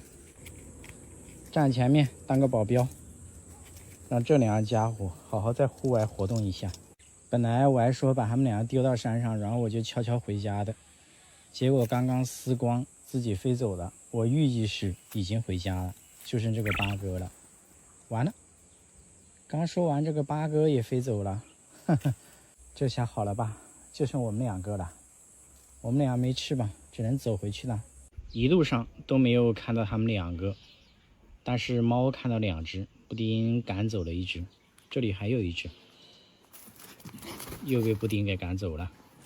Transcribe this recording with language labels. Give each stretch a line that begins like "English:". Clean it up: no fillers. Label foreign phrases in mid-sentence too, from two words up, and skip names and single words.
Chinese: 站前面當個保鏢，讓這2家伙好好在戶外活動一下。本來我還說把他們2個丟到山上，然後我就悄悄回家的。結果剛剛絲光自己飛走了，我預計是已經回家了，就剩這個八哥了。完了，剛說完這個八哥也飛走了，呵呵，這下好了吧？就剩我們2個了。我們倆沒翅膀，只能走回去了。一路上都没有看到他們2個，但是貓看到2只，布丁趕走了1只，這裡還有1只，又被布丁給趕走了。